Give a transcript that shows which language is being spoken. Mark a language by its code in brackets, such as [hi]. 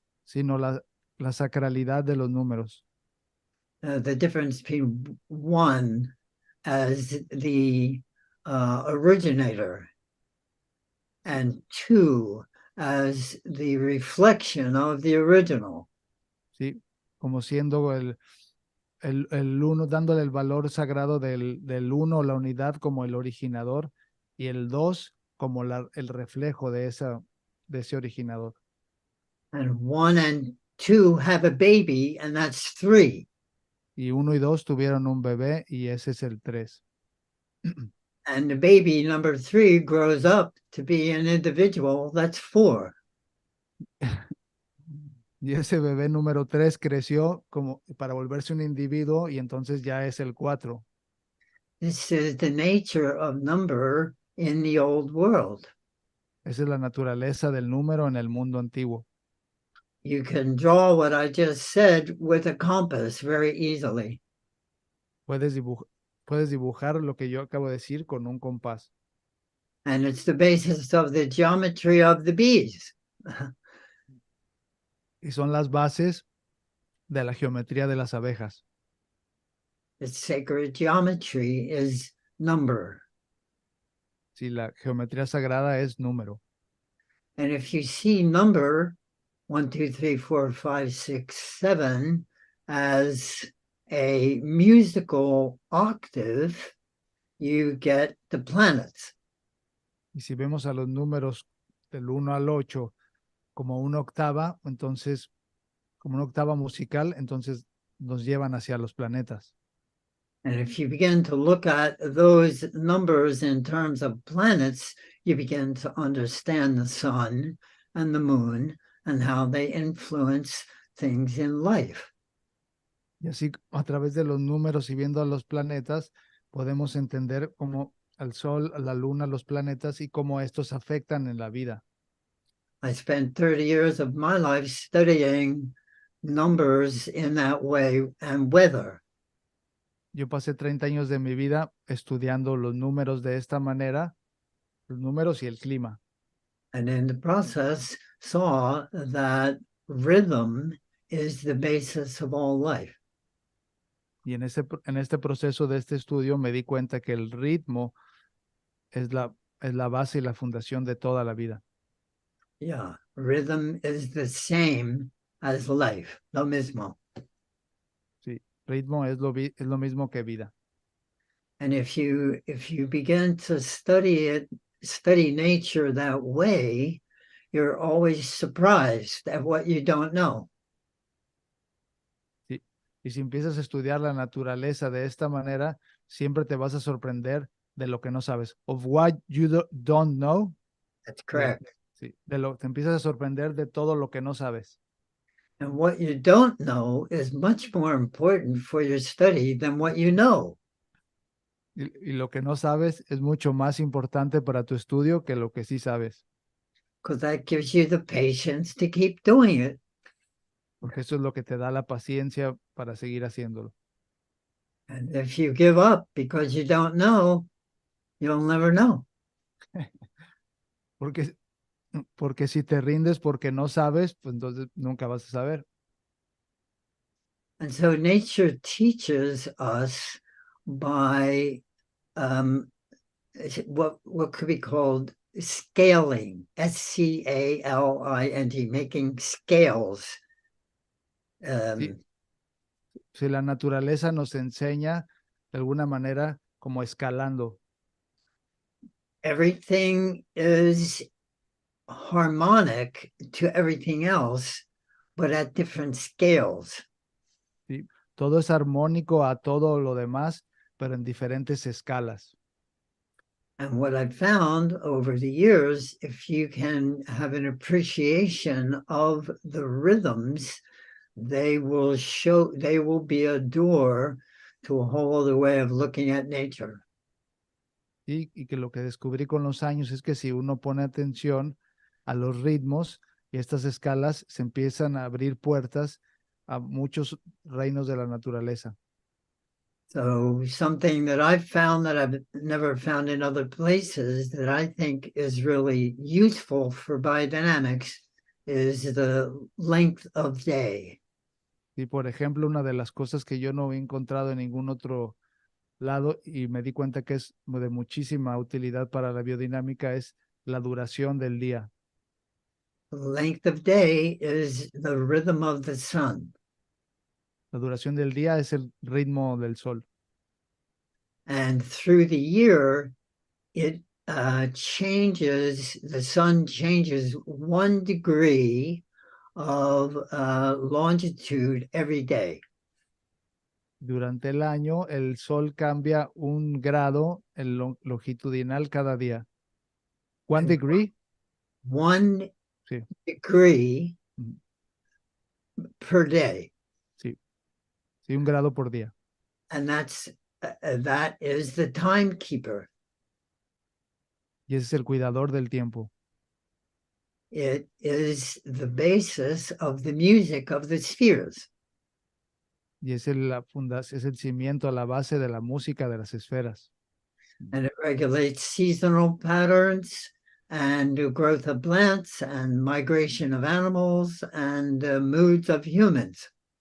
[es] sino la sacralidad de los números. [en] The difference between 1 as the originator and 2 as the reflection of the original. [es] ¿Sí? Como siendo el uno, dándole el valor sagrado del uno, la unidad como el originador, y el dos como el reflejo de ese originador. [en] And 1 and 2 have a baby, and that's 3. [es] Y uno y dos tuvieron un bebé y ese es el 3. [en] And the baby number 3 grows up to be an individual, that's 4. [es] Y ese bebé número 3 creció como para volverse un individuo y entonces ya es el 4. [en] This is the nature of number in the old world. [es] Esa es la naturaleza del número en el mundo antiguo. [en] You can draw what I just said with a compass very easily. [es] Puedes dibujar lo que yo acabo de decir con un compás. [en] And it's the basis of the geometry of the bees. [es] Y son las bases de la geometría de las abejas. [en] Its sacred geometry is number. [es] Si la geometría sagrada es número. [en] And if you see number 1, 2, 3, 4, 5, 6, 7 as a musical octave, you get the planets. [es] Y si vemos a los números del 1 al 8 como una octava, entonces, como una octava musical, entonces nos llevan hacia los planetas. [en] And if you begin to look at those numbers in terms of planets, you begin to understand the sun and the moon and how they influence things in life. [es] Y así, a través de los números y viendo a los planetas, podemos entender cómo al Sol, a la Luna, los planetas y cómo estos afectan en la vida. [en] I spent 30 years of my life studying numbers in that way and weather. [es] Yo pasé 30 años de mi vida estudiando los números de esta manera, los números y el clima. [en] And in the process, saw that rhythm is the basis of all life. [es] Y en este proceso de este estudio me di cuenta que el ritmo es la base y la fundación de toda la vida. [en] Yeah, rhythm is the same as life, [es] lo mismo. Sí, ritmo es lo mismo que vida. [en] And if you begin to study nature that way, you're always surprised at what you don't know. [es] Sí. Y si empiezas a estudiar la naturaleza de esta manera, siempre te vas a sorprender de lo que no sabes. [en] Of what you don't know. That's [es] De, [en] correct. [es] sí, te empiezas a sorprender de todo lo que no sabes. [en] And what you don't know is much more important for your study than what you know. [es] Y lo que no sabes es mucho más importante para tu estudio que lo que sí sabes. [en] Because that gives you the patience to keep doing it. [es] Porque eso es lo que te da la paciencia para seguir haciéndolo. [en] And if you give up because you don't know, you'll never know. [es] Porque, porque si te rindes porque no sabes, pues entonces nunca vas a saber. [en] And so nature teaches us by what could be called scaling, SCALINT, making scales. [es] Sí, si la naturaleza nos enseña de alguna manera como escalando. [en] Everything is harmonic to everything else, but at different scales. [es] ¿Sí? Todo es armónico a todo lo demás, pero en diferentes escalas. [en] And what I've found over the years, if you can have an appreciation of the rhythms, they will be a door to a whole other way of looking at nature. [es] ¿Sí? Y que lo que descubrí con los años es que si uno pone atención a los ritmos y estas escalas, se empiezan a abrir puertas a muchos reinos de la naturaleza. [en] So something that I've found that I've never found in other places that I think is really useful for biodynamics is the length of day. [es] Y por ejemplo, una de las cosas que yo no he encontrado en ningún otro lado y me di cuenta que es de muchísima utilidad para la biodinámica es la duración del día. [en] The length of day is the rhythm of the sun. [es] La duración del día es el ritmo del sol. [en] And through the year, it changes, the sun changes 1 degree of longitude every day. [es] Durante el año, el sol cambia 1 grado en longitudinal cada día. [en] 1 degree, 1 [es] sí, [en] degree ujú, per day. [es] sí, sí, 1 grado por día. [en] And that is the timekeeper. [es] Y ese es el cuidador del tiempo. [en] It is the basis of the music of the spheres. [es] Y es es el cimiento, la base de la música de las esferas. [en] And it regulates seasonal patterns and the growth of plants and migration of animals and moods of humans.